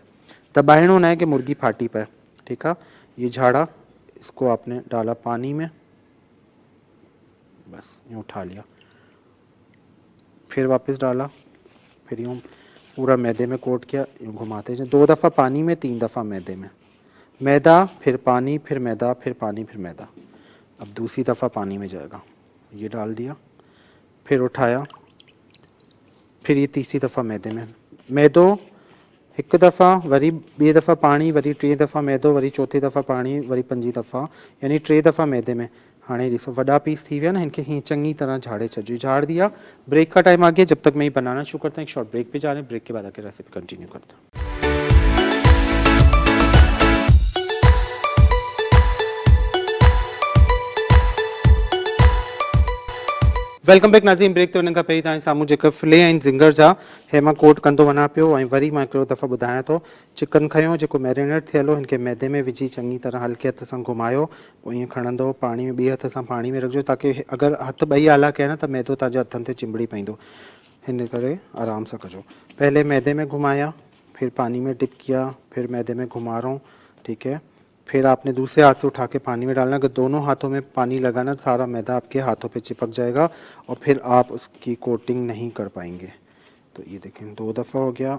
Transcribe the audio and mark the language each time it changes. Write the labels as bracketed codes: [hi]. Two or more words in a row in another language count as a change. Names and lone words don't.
[ur] دبانا ہونا ہے کہ مرغی پھٹی پائے، ٹھیک ہے۔ یہ جھاڑا، اس کو آپ نے ڈالا پانی میں، بس یوں اٹھا لیا، پھر واپس ڈالا، پھر یوں پورا میدے میں کوٹ کیا، یوں گھماتے جائے. 2 دفعہ پانی میں، 3 دفعہ میدے میں، میدہ پھر پانی پھر میدہ پھر پانی پھر میدہ. اب دوسری دفعہ پانی میں جائے گا، یہ ڈال دیا، پھر اٹھایا، پھر یہ تیسری دفعہ میدے میں [sd] मैदो एक दफ़ा वरी ॿिए दफ़ा पाणी वरी टे दफ़ा मैदो वरी चौथी दफ़ा पाणी वरी पंजी दफ़ा यानी टे दफ़ा मैदे में। हाणे ॾिसो वॾा पीस थी विया न, इनके हीअं चङी तरह झाड़े छॾियो। [ur] جھاڑ دیا۔ بریک کا ٹائم آ گیا. جب تک میں یہ بنانا شروع کرتا ہوں ایک [en] short break [ur] پے جا رہے ہیں۔ بریک کے بعد آ کے [en] recipe continue [ur] کرتا ہوں. [en] welcome back नाज़रीन। [sd] ब्रेक ते वञण खां पहिरीं तव्हांजे साम्हूं जेका फिले ऐं ज़िंगर जा हे मां कोट कंदो वञा पियो ऐं वरी मां हिकिड़ो दफ़ो ॿुधायां थो। चिकन खयों जेको मैरिनेट थियल हो, हिनखे मैदे में विझी चङी तरह हल्के हथ सां घुमायो, पोइ ईअं खणंदो पाणी में ॿिए हथ सां पाणी में रखिजो ताकी अगरि हथ ॿई आला कया न त मैदो तव्हांजे हथनि ते चिंबड़ी पवंदो, हिन करे आराम सां कजो। [ur] پہلے میدے میں گھمایا، پھر پانی میں ڈپ کیا، پھر میدے میں گھما رہا ہوں، ٹھیک ہے. پھر آپ نے دوسرے ہاتھ سے اٹھا کے پانی میں ڈالنا۔ اگر دونوں ہاتھوں میں پانی لگانا سارا میدہ آپ کے ہاتھوں پے چپک جائے گا اور پھر آپ اس کی کوٹنگ نہیں کر پائیں گے. تو یہ دیکھیں 2 دفعہ ہو گیا.